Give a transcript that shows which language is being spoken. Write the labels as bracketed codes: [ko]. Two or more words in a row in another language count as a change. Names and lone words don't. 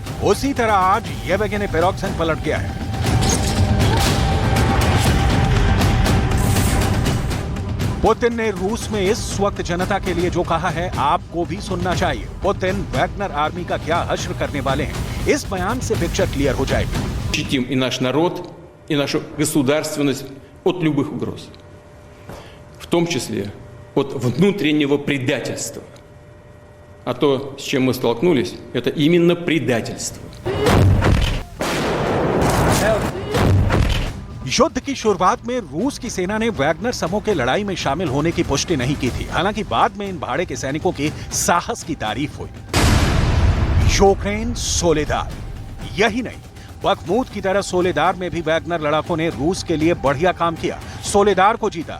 [hi] उसी तरह आज येवगेनी पिरोग्जिन पलट गया है। पुतिन ने रूस में इस वक्त जनता के लिए जो कहा है आपको भी सुनना चाहिए। पुतिन वैगनर आर्मी का क्या हश्र करने वाले हैं, इस बयान से [en] picture clear [hi] हो जाएगी। [ru] защитим и наш народ, и нашу государственность от любых угроз, в том числе от внутреннего предательства. А то, с чем мы столкнулись, это именно предательство. [hi] युद्ध की शुरुआत में रूस की सेना ने वैगनर समूह के लड़ाई में शामिल होने की पुष्टि नहीं की थी। हालांकि बाद में इन भाड़े के सैनिकों के साहस की तारीफ हुई। यूक्रेन सोलेदार, यही नहीं, बखमूत की तरह सोलेदार में भी वैगनर लड़ाकों ने रूस के लिए बढ़िया काम किया, सोलेदार को जीता।